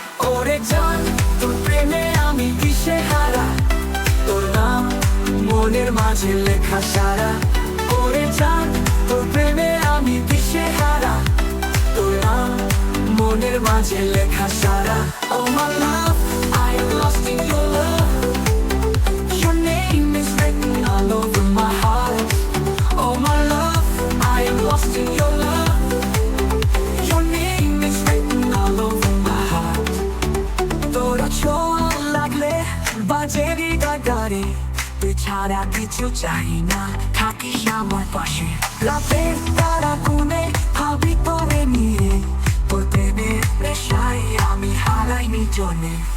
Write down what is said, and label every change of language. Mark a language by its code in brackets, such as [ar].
[bn] ওরে জান, তোর প্রেমে আমি দিশেহারা, তোর নাম মনের মাঝে লেখা সারা। ওরে জান, তোর প্রেমে আমি দিশেহারা, তোর নাম মনের মাঝে লেখা সারা। [en] Oh my love, I am lost in your love. Your name is written all over my heart. Oh my love, I am lost in your love. Your name is written all over my heart. [bn] তোরা ছোঁয়া লাগলে বাজে হৃদয় গাড়ি, তুই ছাড়া কিছু চাই না, থাকিস আমার পাশে। রাতের তারা গুনে ভাবি তোরে নিয়ে, তোর প্রেমের নেশায় আমি হারাই নিজনে।